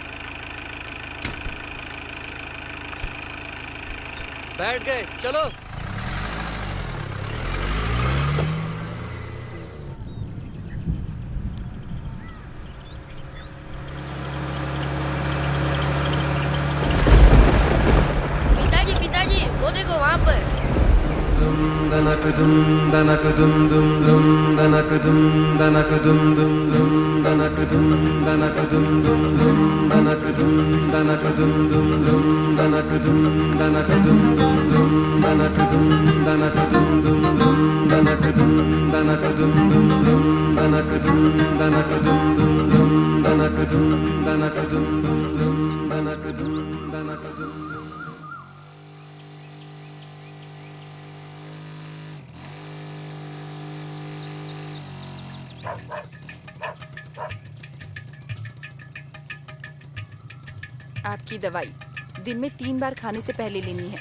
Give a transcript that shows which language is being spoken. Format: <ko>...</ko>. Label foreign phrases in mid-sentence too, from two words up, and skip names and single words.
<hi>बैठ गए, चलो। पिताजी, वो देखो वहाँ पर। दनक दुम दनक दुम दुम दुम दनक दुम दनक दुम दुम दुम दनक दुम दनक दुम दुम दुम दनक दुम दनक दुम दुम दुम दनक दुम दनक दुम दुम दुम दनक दुम दनक दुम दुम दुम दनक दुम दनक दुम दुम दुम दनक दुम दनक दुम दुम दुम दनक दुम दनक दुम दुम दुम दनक दुम दनक दुम। आपकी दवाई दिन में 3 बार खाने से पहले लेनी है।</hi>